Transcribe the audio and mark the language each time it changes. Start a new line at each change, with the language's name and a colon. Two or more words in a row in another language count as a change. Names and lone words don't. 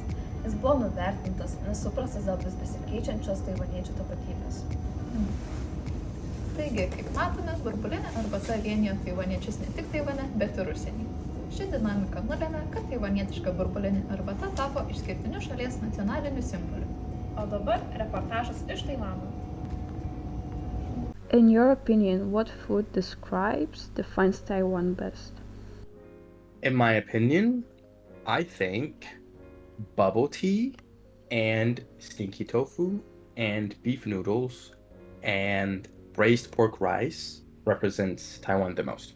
Lithuanian: Jis buvo nuvertintas, nesuprastas dėl vis besikeičiančios taivaniečių tapatybės. Taigi, kaip matome, burbulinė arbata vienijo taivaniečius ne tik Taivane, bet ir užsienį. Ši dinamika nulėmė, kad taivanietiška burbulinė arbata tapo išskirtiniu šalies nacionaliniu simboliu. O dabar reportažas iš Taivano.
English: In your opinion, what food defines Taiwan best? In my opinion, I think bubble tea and stinky tofu and beef noodles and braised pork rice represents Taiwan the most.